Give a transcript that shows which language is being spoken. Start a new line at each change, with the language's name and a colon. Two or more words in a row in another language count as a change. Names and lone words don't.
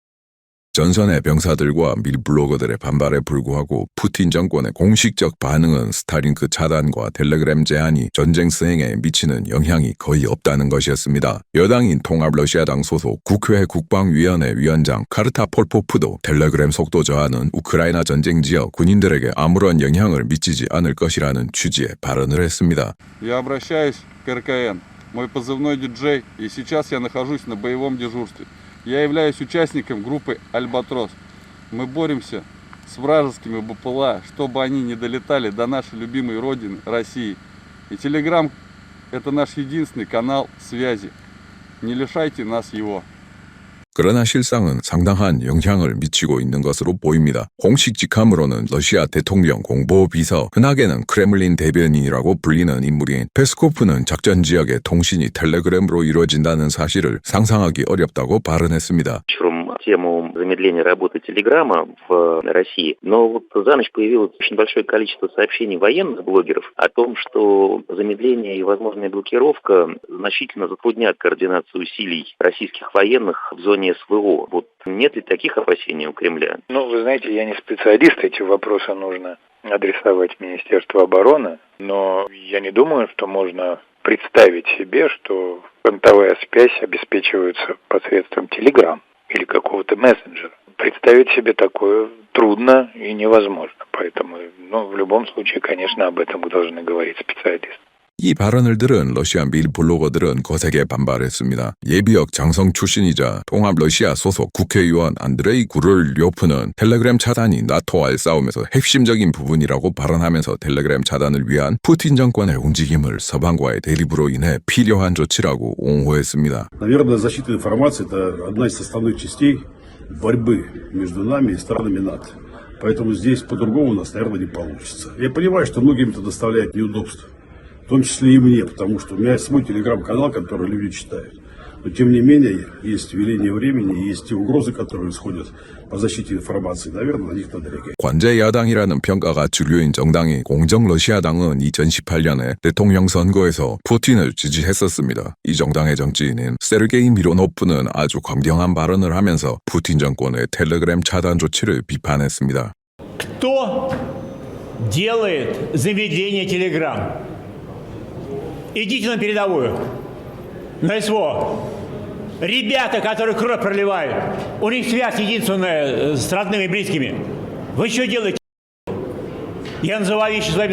Korean: 전선의 병사들과 밀 블로거들의 반발에 불구하고 푸틴 정권의 공식적 반응은 스타링크 차단과 텔레그램 제한이 전쟁 수행에 미치는 영향이 거의 없다는 것이었습니다. 여당인 통합러시아당 소속 국회 국방위원회 위원장 카르타 폴포프도 텔레그램 속도 저하는 우크라이나 전쟁 지역 군인들에게 아무런 영향을 미치지 않을 것이라는 취지의 발언을 했습니다.
Russian: Я обращаюсь к РКН. Мой позывной диджей, и сейчас я нахожусь на боевом дежурстве. Я являюсь участником группы «Альбатрос». Мы боремся с вражескими БПЛА, чтобы они не долетали до нашей любимой родины, России. И Telegram – это наш единственный канал связи. Не лишайте нас его.
Korean: 그러나 실상은 상당한 영향을 미치고 있는 것으로 보입니다. 공식 직함으로는 러시아 대통령 공보비서, 흔하게는 크레물린 대변인이라고 불리는 인물인 페스코프는 작전 지역의 통신이 텔레그램으로 이루어진다는 사실을 상상하기 어렵다고 발언했습니다.
Russian: Тему замедления работы Телеграма в России. Но вот за ночь появилось очень большое количество сообщений военных блогеров о том, что замедление и возможная блокировка значительно затруднят координацию усилий российских военных в зоне СВО. Вот нет ли таких опасений у Кремля? Ну, вы знаете, я не специалист, эти вопросы нужно адресовать Министерству обороны, но я не думаю, что можно представить себе, что фронтовая связь обеспечивается посредством Telegram или какого-то мессенджера. Представить себе такое трудно и невозможно. Поэтому, в любом случае, конечно, об этом должны говорить специалисты.
Korean: 이 발언을 들은 러시아 밀 블로거들은 거세게 반발했습니다. 예비역 장성 출신이자 통합 러시아 소속 국회의원 안드레이 구를료프는 텔레그램 차단이 나토와의 싸움에서 핵심적인 부분이라고 발언하면서 텔레그램 차단을 위한 푸틴 정권의 움직임을 서방과의 대립으로 인해 필요한 조치라고 옹호했습니다.
Russian: Наверное, защита информации – это одна из составных частей борьбы между нами и странами НАТО. Поэтому здесь по-другому у нас, наверное, не получится. Я понимаю, что многим это доставляет неудобства. В том числе и мне, потому что у меня есть свой телеграм-канал, который люди читают. Но тем не менее, есть веление времени, есть те угрозы, которые исходят по защите информации. Наверное, на них надо реагировать.
Korean: 관제 야당이라는 평가가 주류인 정당이 공정 러시아당은 2018년에 대통령 선거에서 푸틴을 지지했었습니다. 이 정당의 정치인인 세르게이 미로노프는 아주 강경한 발언을 하면서 푸틴 정권의 텔레그램 차단 조치를 비판했습니다.
Russian: Кто делает замедление Telegram? Идите на передовую, на СВО. Ребята, которые кровь проливают, у них связь единственная с родными и близкими. Вы что делаете? Я называю вещи своими.